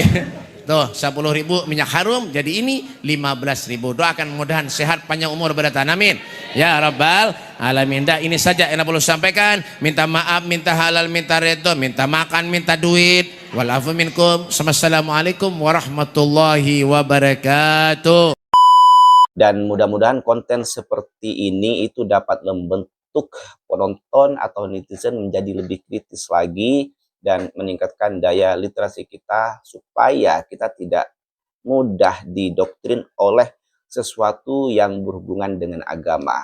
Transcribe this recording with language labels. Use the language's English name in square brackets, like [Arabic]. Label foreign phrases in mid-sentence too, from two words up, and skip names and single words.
[Indonesian] Tuh 10.000 minyak harum, jadi ini 15.000. [Banjar] Doakan mudahan sehat panjang umur beratan, [Arabic] آمين يا رب العالمين. [Indonesian] Dah, ini saja yang perlu sampaikan. Minta maaf, minta halal, minta redho, minta makan, minta duit. [Arabic] والعفو منكم. السلام عليكم ورحمة الله وبركاته. [Indonesian] Dan mudah-mudahan konten seperti ini itu dapat membentuk penonton atau netizen menjadi lebih kritis lagi dan meningkatkan daya literasi kita supaya kita tidak mudah didoktrin oleh sesuatu yang berhubungan dengan agama.